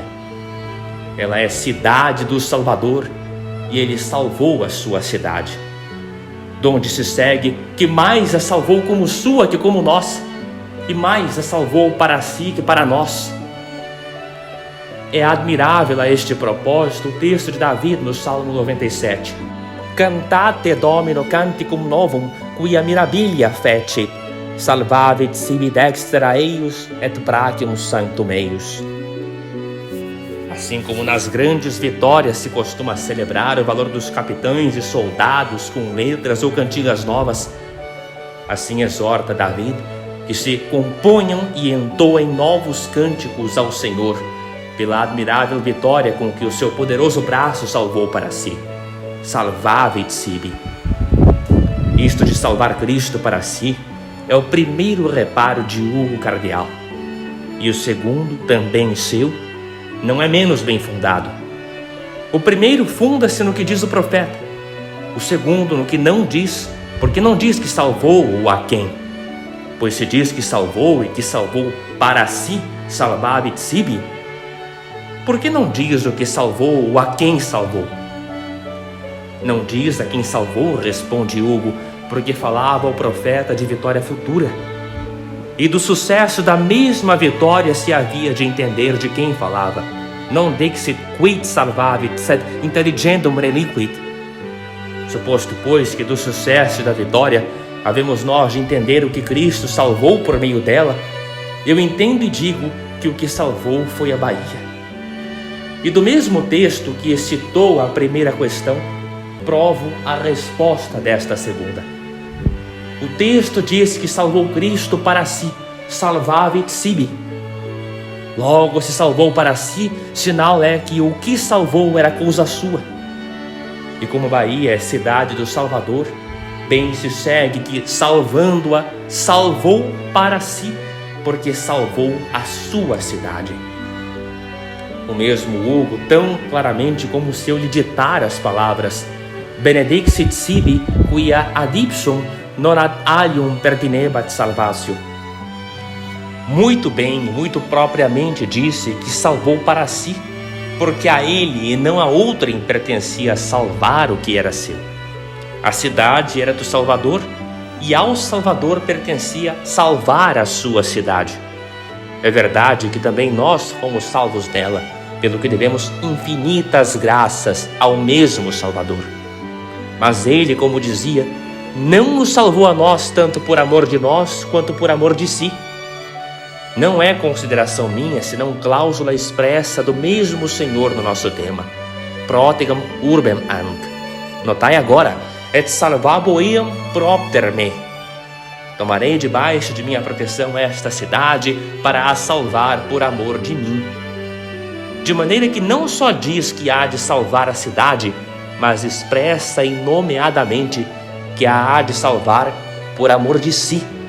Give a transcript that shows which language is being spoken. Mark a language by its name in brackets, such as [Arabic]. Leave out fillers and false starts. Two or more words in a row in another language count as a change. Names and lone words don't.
[Portuguese] Ela é cidade do Salvador, e ele salvou a sua cidade. Donde se segue que mais a salvou como sua que como nossa, e mais a salvou para si que para nós. É admirável a este propósito o texto de Davi no Salmo 97. [Latin] Cantate Domino canticum novum, quia mirabilia fecit, salvavit sibi dextra eius et brachium sanctum eius. [Portuguese] Assim como nas grandes vitórias se costuma celebrar o valor dos capitães e soldados com letras ou cantigas novas, assim exorta Davi que se componham e entoem novos cânticos ao Senhor, pela admirável vitória com que o seu poderoso braço salvou para si. [Latin] Salvavit sibi. [Portuguese] Isto de salvar Cristo para si é o primeiro reparo de Hugo Cardeal. E o segundo, também seu, não é menos bem fundado. O primeiro funda-se no que diz o profeta. O segundo no que não diz, porque não diz que salvou o a quem. Pois se diz que salvou e que salvou para si, [Latin] salvavit sibi, [Portuguese] por que não diz o que salvou o a quem salvou? Não diz a quem salvou, responde Hugo, porque falava o profeta de vitória futura. E do sucesso da mesma vitória se havia de entender de quem falava. [Latin] Non dixit quid salvavit, sed intelligendum reliquit. [Portuguese] Suposto, pois, que do sucesso da vitória havemos nós de entender o que Cristo salvou por meio dela, eu entendo e digo que o que salvou foi a Bahia. E do mesmo texto que excitou a primeira questão, provo a resposta desta segunda. O texto diz que salvou Cristo para si, [Latin] salvavit sibi. [Portuguese] Logo, se salvou para si, sinal é que o que salvou era coisa sua. E como Bahia é cidade do Salvador, bem se segue que, salvando-a, salvou para si, porque salvou a sua cidade. O mesmo Hugo, tão claramente como se eu lhe ditar as palavras [Latin] Benedixit sibi quia ad ipsum non ad alium pertinebat salvatio. [Portuguese] Muito bem, muito propriamente disse que salvou para si, porque a ele e não a outrem pertencia salvar o que era seu. A cidade era do Salvador, e ao Salvador pertencia salvar a sua cidade. É verdade que também nós fomos salvos dela, pelo que devemos infinitas graças ao mesmo Salvador. Mas ele, como dizia, não nos salvou a nós tanto por amor de nós quanto por amor de si. Não é consideração minha, senão cláusula expressa do mesmo Senhor no nosso tema. [Latin] Protegam urbem ant. [Portuguese] Notai agora, [Latin] et salvabo eam propter me. [Portuguese] Tomarei debaixo de minha proteção esta cidade para a salvar por amor de mim. De maneira que não só diz que há de salvar a cidade, mas expressa nomeadamente que a há de salvar por amor de si.